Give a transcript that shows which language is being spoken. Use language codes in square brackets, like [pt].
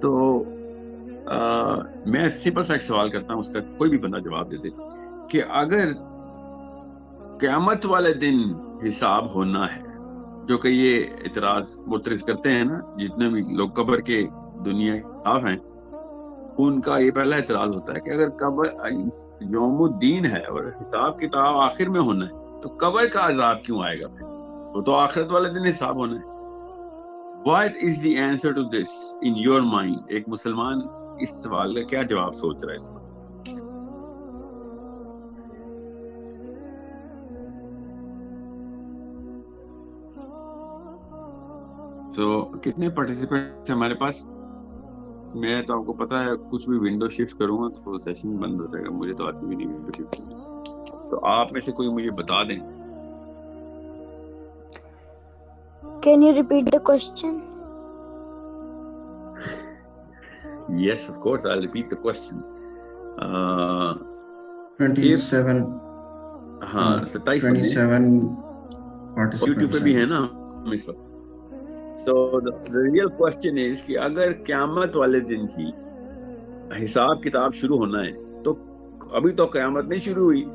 [ur] تو میں سمپل سا ایک سوال کرتا ہوں, اس کا کوئی بھی بندہ جواب دے دے کہ اگر قیامت والے دن حساب ہونا ہے, جو کہ یہ اعتراض معترض کرتے ہیں نا جتنے بھی لوگ قبر کے دنیا کے خلاف ہیں, ان کا یہ پہلا اعتراض ہوتا ہے کہ اگر قبر یوم الدین ہے اور حساب کتاب آخر میں ہونا ہے تو قبر کا عذاب کیوں آئے گا؟ پھر وہ تو آخرت والے دن حساب ہونا ہے. [en] What is the answer to this in your mind? [ur] ایک مسلمان اس سوال کا کیا جواب سوچ رہا ہے اس وقت؟ تو کتنے پارٹیسپینٹس ہمارے پاس؟ میں تو آپ کو پتا ہے کچھ بھی ونڈو شفٹ کروں گا تو سیشن بند ہو جائے گا, مجھے تو آتی بھی نہیں ونڈو شفٹ کرنا. تو آپ میں سے کوئی مجھے بتا دیں. [en] Can you repeat the question? Yes, of course, I'll repeat the question. 27 [ur] ہاں 27 YouTube پہ بھی ہے نا ہم اس وقت. [en] So the real question is [ur] کہ اگر قیامت والے دن ہی حساب کتاب شروع ہونا ہے تو ابھی تو قیامت نہیں شروع ہوئی.